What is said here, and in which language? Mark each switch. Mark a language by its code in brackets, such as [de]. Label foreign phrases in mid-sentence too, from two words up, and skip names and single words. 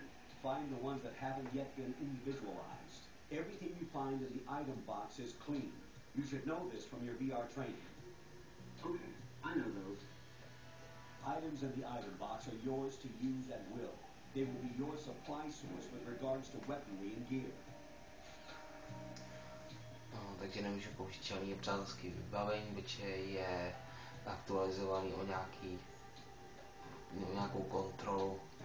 [en] Find the ones that haven't yet been individualized. Everything you find in the item box is clean. You should know this from your VR training. Okay, I know those. Items in the item box are yours to use at will. They will be your supply source with regards to weaponry and gear. [cs] No, takže nemůžu použít žádný nepřátelský vybavení, protože je aktualizovaný o nějakou kontrolu.